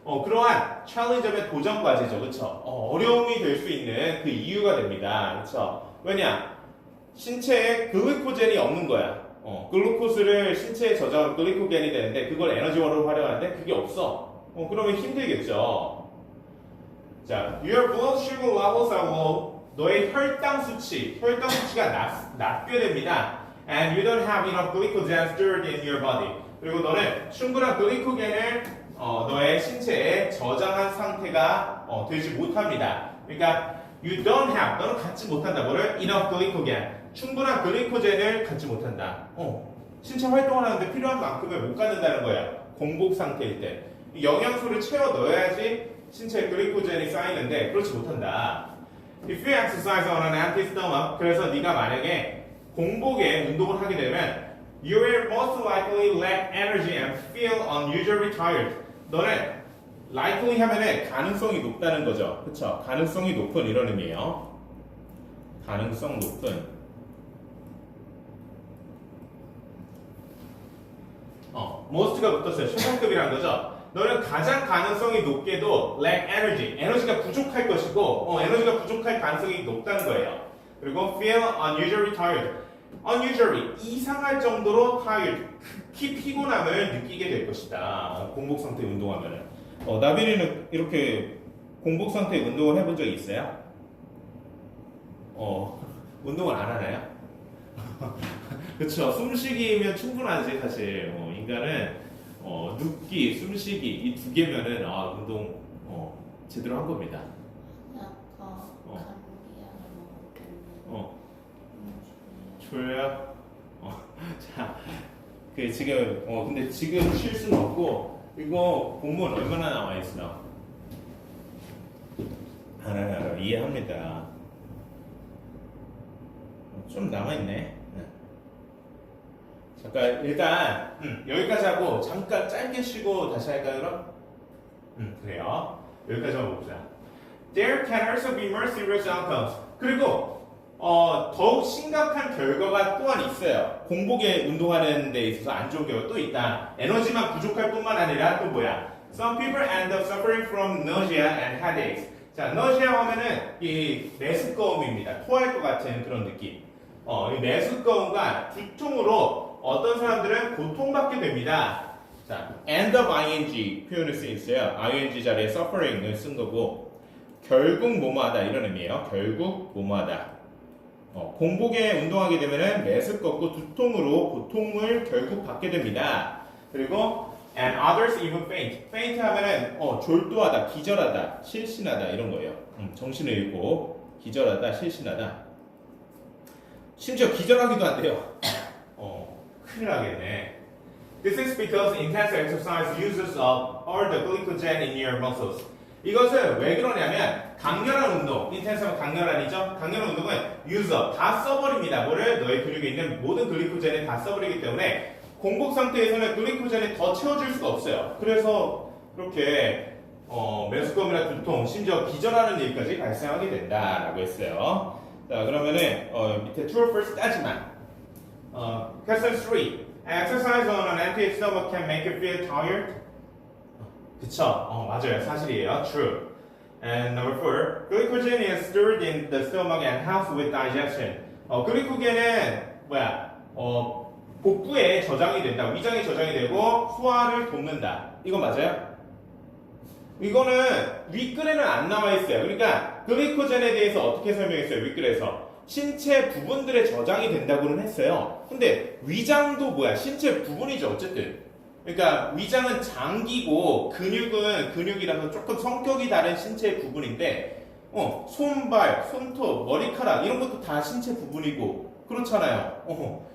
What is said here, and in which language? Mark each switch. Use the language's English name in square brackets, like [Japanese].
[Korean] 그러한 챌린저의 도전 과제죠, 그쵸? 어려움이 될 수 있는 그 이유가 됩니다, 그쵸? 왜냐? 신체에 글루코젠이 없는 거야. 글루코스를 신체에 저장하면 글리코겐이 되는데 그걸 에너지원으로 활용하는데 그게 없어. 그러면 힘들겠죠. [English] 자, your blood sugar levels are low. [Korean] 너의 혈당 수치가 낮게 됩니다. [English] And you don't have enough glycogen stored in your body. [Korean] 그리고 너는 충분한 글리코겐을 너의 신체에 저장한 상태가 되지 못합니다. 그러니까 [English] you don't have, [Korean] 너는 갖지 못한다. [English] 뭐를? enough glycogen. [Korean] 충분한 글리코젠을 갖지 못한다. 신체 활동을 하는데 필요한 만큼을 못 갖는다는 거야. 공복 상태일 때. 영양소를 채워 넣어야지 신체에 글리코젠이 쌓이는데 그렇지 못한다. [English] If you exercise on an empty stomach, [Korean] 그래서 네가 만약에 공복에 운동을 하게 되면 [English] you will most likely lack energy and feel unusually tired. [Korean] 너는 likely 하면은 가능성이 높다는 거죠. 그쵸? 가능성이 높은 이런 의미예요. 가능성 높은. most가 붙었어요. 최상급이라는 거죠. 너는 가장 가능성이 높게도 [English] lack energy, [Korean] 에너지가 부족할 것이고, 에너지가 부족할 가능성이 높다는 거예요. [English] 그리고 feel unusually tired. [Korean] unusually, 이상할 정도로 tired, 극히 피곤함을 느끼게 될 것이다. 공복 상태 운동하면은. 나비리는 이렇게 공복 상태 운동을 해본 적이 있어요? 운동을 안 하나요? 그쵸. 숨쉬기면 충분하지, 사실. 인간은, 눕기, 숨쉬기, 이 두 개면은, 운동, 제대로 한 겁니다. 아까 감기약을 먹었거든요. 졸려? 자, 지금, 근데 지금 쉴 수는 없고, 이거 본문 얼마나 나와 있어? 알아요. 이해합니다. 좀 남아있네. 잠깐, 일단, 여기까지 하고, 잠깐 짧게 쉬고 다시 할까요, 그럼? 그래요. 여기까지 한번 보자. [English] There can also be more serious outcomes. [Korean] 그리고, 더욱 심각한 결과가 또한 있어요. 공복에 운동하는 데 있어서 안 좋은 결과가 또 있다. 에너지만 부족할 뿐만 아니라 또 뭐야? [English] Some people end up suffering from nausea and headaches. [Korean] 자, nausea 하면은 이 메스꺼움입니다. 토할 것 같은 그런 느낌. 이 메스꺼움과 두통으로 어떤 사람들은 고통받게 됩니다. 자, end up ing 표현을 쓰여 있어요. ing 자리에 suffering을 쓴 거고, 결국 뭐뭐하다 이런 의미예요. 결국 뭐뭐하다. 공복에 운동하게 되면은 메스껍고 두통으로 고통을 결국 받게 됩니다. [English] 그리고 and others even faint. [Korean] faint 하면은 졸도하다, 기절하다, 실신하다 이런 거예요. 정신을 잃고 기절하다, 실신하다. 심지어 기절하기도 한대요. 큰일 나겠네. [English] This is because intense exercise uses up all the glycogen in your muscles. [Korean] 이것은 왜 그러냐면 강렬한 운동, intense하면 강렬한이죠? 강렬한 운동은 use up, 다 써버립니다. 뭐를? 너의 근육에 있는 모든 글리코젠을 다 써버리기 때문에 공복 상태에서는 글리코젠이 더 채워줄 수가 없어요. 그래서 그렇게 메스꺼움이나 두통, 심지어 기절하는 일까지 발생하게 된다라고 했어요. 자, 그러면은 밑에 [English] true or false [Korean] 따지만 question 3. [English] Exercise on an empty stomach can make you feel tired. [Korean] 그쵸? 맞아요. 사실이에요. [English] True. And number 4. Glycogen is stored in the stomach and helps with digestion. [Korean] 글리코겐은 뭐야? 복부에 저장이 된다. 위장에 저장이 되고 소화를 돕는다. 이거 맞아요? 이거는 윗글에는 안 나와 있어요. 그러니까 글리코젠에 대해서 어떻게 설명했어요? 윗글에서 신체 부분들에 저장이 된다고는 했어요. 근데 위장도 뭐야? 신체 부분이죠. 어쨌든. 그러니까 위장은 장기고 근육은 근육이라서 조금 성격이 다른 신체 부분인데 손발, 손톱, 머리카락 이런 것도 다 신체 부분이고 그렇잖아요.